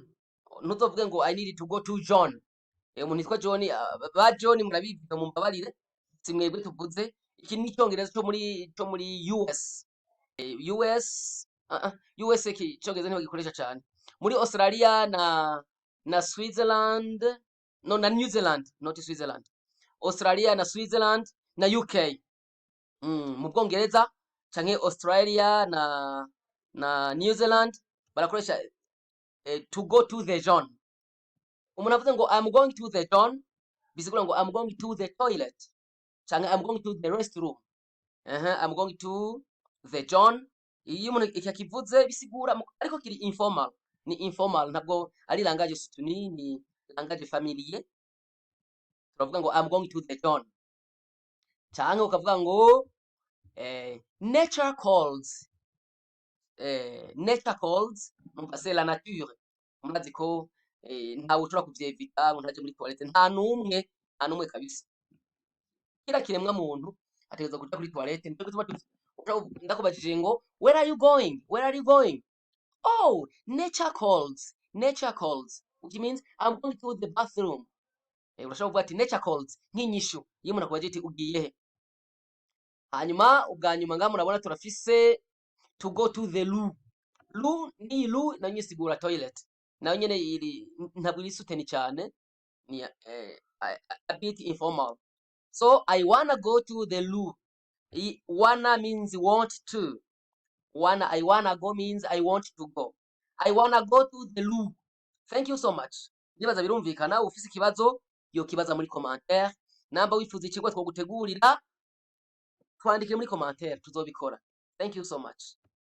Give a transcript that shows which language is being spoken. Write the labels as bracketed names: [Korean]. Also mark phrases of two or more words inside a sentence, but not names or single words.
[Rundi] Ntuzovuge ngo [English] I need to go to John. [Rundi] Umuntu yitwa John, ba John murabivuga mu mbabarire. Simwebwe tuvuze iki ni icongereza cyo muri US. US iki icongereza niho gikoresha cyane. Muri Australia na Switzerland, no na New Zealand, not Switzerland. Australia na Switzerland na UK. Mu Bwongereza canke Australia na New Zealand barakoresha [English] to go to the John. [Rundi] Umuntu avuze ngo [English] I'm going to the John [Rundi] bisigura ngo [English] I'm going to the toilet [Rundi] canke [English] I'm going to the restroom. I'm going to the John. [Rundi] Iyo umuntu ikivuze bisigura ariko kiri informal. Ni informal ntabwo ari [French] langage soutenu, [Rundi] ni [French] langage familier. [Rundi] Turavuga ngo [English] I'm going to the John. [Rundi] Canke ukavuga ngo [English] nature calls. Nature calls, [French] c'est la nature. [Rundi] Murazi ko ntawe ushobora kuvyevita ngo ntaje muri toilette, nta numwe kabisa. Kira kiremwa muntu ategeza kuja kuri toilette. Ndakubajije ngo [English] where are you going? Where are you going? Oh, nature calls. Nature calls, which means I'm going to the bathroom. [Rundi] Urashobora kuvuga ati nature calls nk'inyishu iyo umuntu akubaje ati ugiye he. Hanyuma ubwa nyuma ngaha murabona turafise [English] to go to the loo. [Rundi] Loo nayo isigura toilet. Nayo nyene iri ntabwo iri soutenu cyane, ni [English] a bit informal. So I wanna go to the loo. Wanna means want to. I wanna go means I want to go. I wanna go to the loo. Thank you so much. [Rundi] Nibaza birumvikana. Ufise ikibazo yo kibaza muri commentaire. Namba wifuza ikigwa two gutegurira twandike muri commentaire tuzobikora. [English] Thank you so much.